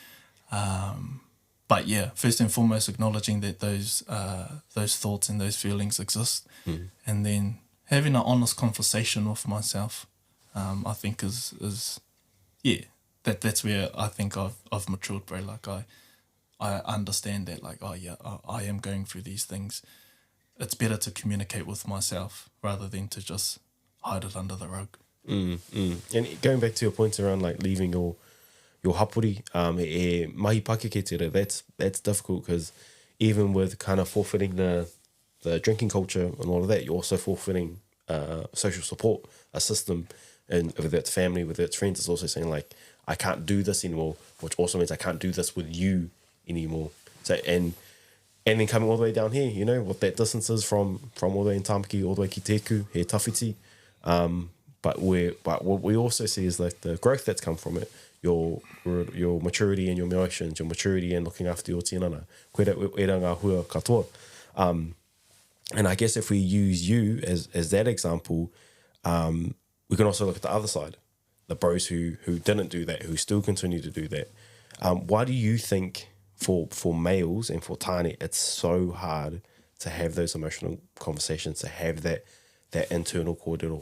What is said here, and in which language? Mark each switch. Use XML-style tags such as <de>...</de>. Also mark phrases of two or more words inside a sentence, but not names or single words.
<en>But yeah, first and foremost, acknowledging that those thoughts and those feelings exist, and then having an honest conversation with myself, I think is that's where I think I've matured, bro. Like, I understand that, like, oh yeah, I am going through these things. It's better to communicate with myself rather than to just hide it under the rug. And going back to your points around, like, leaving your hapori,</en> <mi>mahi pakeke te reo,</mi> <en>that's difficult, because even with kind of forfeiting the drinking culture and all of that, you're also forfeiting social support, a system, and whether it's family, whether it's friends, it's also saying, like, I can't do this anymore, which also means I can't do this with you anymore. So, and then coming all the way down here, you know, what that distance is from all the way in Tamaki, all the way</en> <mi>ki Teku, he tawhiti.</mi> <en>But what we also see is, like, the growth that's come from it, your maturity and your emotions, your maturity and looking after your tinana.</en> <mi>Koe rā ngā hua katoa.</mi> <en>And I guess if we use you as that example, we can also look at the other side, the bros who didn't do that, who still continue to do that. Why do you think for males and for tāne, it's so hard to have those emotional conversations, to have that internal kōrero?</en>